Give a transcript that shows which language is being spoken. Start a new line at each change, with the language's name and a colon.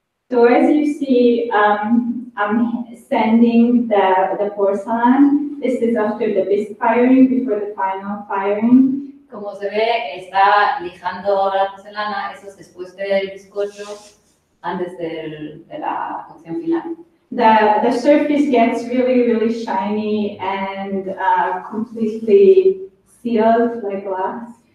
English: So as you see, I'm sending the porcelain. This is after the bisque firing, before the final firing.
Spanish: Como se ve, está lijando la porcelana, eso es después del bizcocho, antes de la cocción final.
English: The surface gets really shiny and completely sealed like glass.